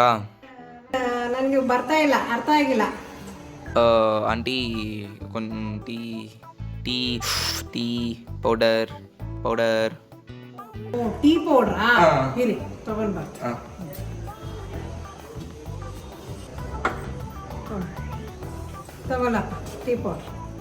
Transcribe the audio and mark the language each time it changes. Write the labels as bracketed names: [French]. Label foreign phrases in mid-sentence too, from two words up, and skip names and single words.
[Kannada] ನನಗೆ ಬರ್ತಾ ಇಲ್ಲ, ಅರ್ಥ ಆಗಿಲ್ಲ. [Telugu] ಆಂಟಿ కొంచెం టీ టీ ಪೌಡರ್ [English] tea powdra? [Kannada] ಇರಿ ತಗೊಂಡು ಬರ್ತೀನಿ. ತಗೊಳಪ್ಪ [English] tea powder.